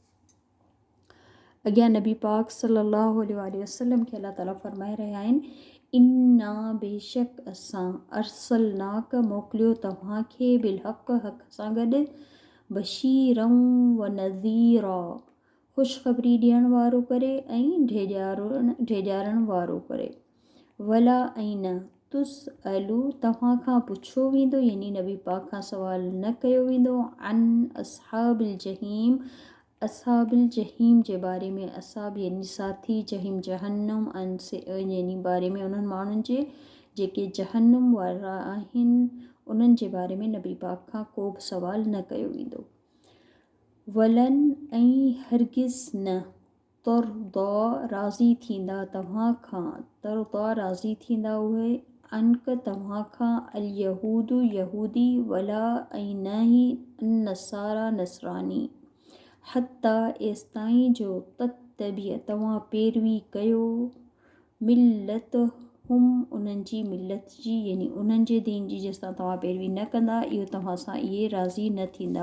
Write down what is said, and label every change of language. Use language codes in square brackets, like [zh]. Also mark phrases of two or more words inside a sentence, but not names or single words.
[sd] अॻियां नबी पाक [ar] صلى الله عليه وسلم [sd] खे अल्लाह ताला फ़रमाए रहिया आहिनि इन्ना बेशक असां अरसलनाक मोकिलियो तव्हांखे बिलहक़ हक़ सां गॾु [ar] بشيرا ونذيرا [sd] ख़ुशख़बरी ॾियण वारो करे ऐं ढेजारण वारो करे। वला ऐं न तुस अलू तव्हां खां पुछो वेंदो यानी नबी पाक खां सवाल न कयो वेंदो [ar] عن أصحاب الجحيم أصحاب الجحيم [sd] जे बारे में। असहाब यानी साथी जहीम जहन्नुम अन से यानी बारे में उन्हनि माण्हुनि जे जेके जहन्नुम वारा आहिनि उन्हनि जे बारे में नबी पाक खां को बि सवाल न कयो वेंदो। वलन ऐं हरगिज़ न तुरदा राज़ी थींदा तव्हां खां तुरदा राज़ी थींदा उहे अनक तव्हां खां [ar] اليهود [sd] यहूदी वला ऐं न ई नसारा नसरानी हत्ता एसिताईं जो ततबिय तव्हां पैरवी कयो मिलत हुम उन्हनि जी मिलत जी यानी उन्हनि जे दीन जी जेसितां तव्हां पैरवी न कंदा इहो तव्हां सां इहे राज़ी न थींदा।